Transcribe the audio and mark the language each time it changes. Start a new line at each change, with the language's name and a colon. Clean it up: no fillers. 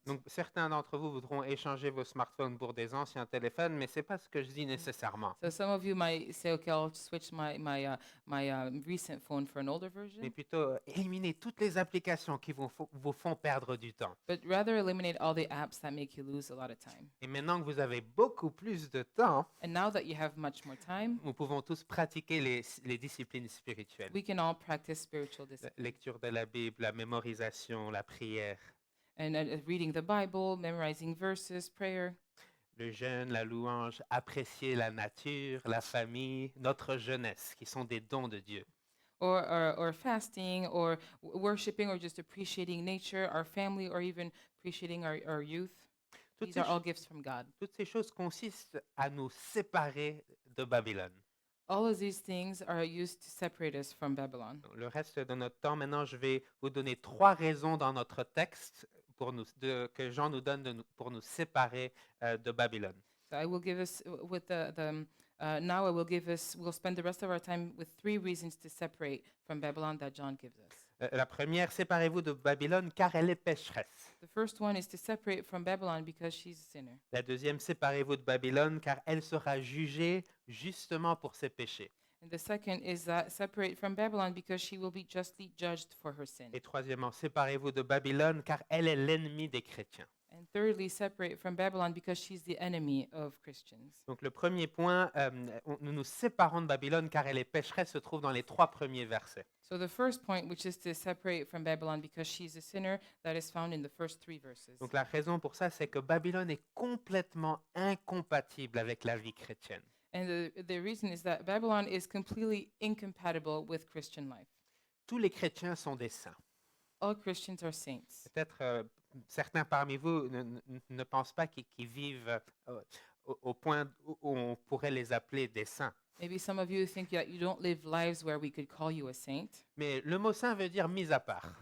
French: Donc, certains d'entre vous voudront échanger vos smartphones pour des anciens téléphones, mais ce n'est pas ce que je dis nécessairement.
English: So some of you might say, okay, I'll switch my recent phone for an older version,
French: Mais plutôt éliminer toutes les applications qui vous font perdre du temps.
English: but rather eliminate all the apps that make you lose a lot of time.
French: Et maintenant que vous avez beaucoup plus de temps,
English: And now that you have much more time,
French: nous pouvons tous pratiquer les disciplines spirituelles.
English: we can all practice spiritual
French: La
English: discipline.
French: lecture de la Bible, la mémorisation, la prière,
English: And reading the Bible, memorizing verses, prayer,
French: le jeûne, la louange, apprécier la nature, la famille, notre jeunesse, qui sont des dons de Dieu.
English: or fasting, or worshiping, or just appreciating nature, our family, or even appreciating our youth.
French: Toutes
English: These
French: ces,
English: are all
French: ch-
English: gifts from God.
French: toutes ces choses consistent à nous séparer de Babylone.
English: All of these things are used to separate us from Babylon.
French: Le reste de notre temps, maintenant, je vais vous donner 3 raisons dans notre texte que Jean nous donne pour nous séparer de Babylone.
English: So I will give us with now I will give us we'll spend the rest of our time with 3 reasons to separate from Babylon that John gives us.
French: La première, séparez-vous de Babylone car elle est pécheresse.
English: The first one is to separate from Babylon because she's a sinner.
French: La deuxième, séparez-vous de Babylone car elle sera jugée justement pour ses péchés.
English: And the second is that separate from Babylon because she will be justly judged for her sin.
French: Et troisièmement, séparez-vous de Babylone car elle est l'ennemi des chrétiens.
English: And thirdly, separate from Babylon because she's the enemy of Christians.
French: Donc le premier point, nous nous séparons de Babylone car elle est pécheresse, se trouve dans les 3 premiers versets.
English: So the first point, which is to separate from Babylon because she's a sinner, that is found in the first 3 verses.
French: Donc la raison pour ça, c'est que Babylone est complètement incompatible avec la vie chrétienne.
English: And the reason is that Babylon is completely incompatible with Christian life.
French: Tous les chrétiens sont des saints.
English: All Christians are saints.
French: Peut-être certains parmi vous ne pensent pas qu'ils vivent au point où on pourrait les appeler des saints.
English: Maybe some of you think that you don't live lives where we could call you a saint,
French: Mais le mot saint veut dire mis à part.